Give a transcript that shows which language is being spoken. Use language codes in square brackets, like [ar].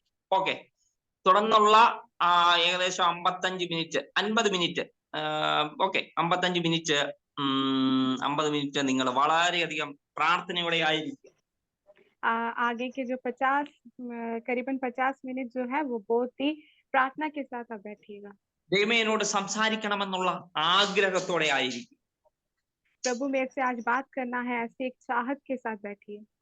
[ml] Okay, തുടർന്നുള്ള ഏകദേശം 55 minute 50 minute okay 55 minute 50 minute നിങ്ങൾ വളരെയധികം പ്രാർത്ഥനയോടെ ആയിരിക്കും. [hi] आगे के जो 50 करीबन 50 मिनट जो है वो बहुत ही प्रार्थना के साथ आप बैठिएगा। [ml] ദൈവമേ എന്നോട് സംസാരിക്കണമെന്നുള്ള ആഗ്രഹത്തോടെ ആയിരിക്കും. [hi] प्रभु मेरे से आज बात करना है, ऐसे एक चाहत के साथ बैठिए।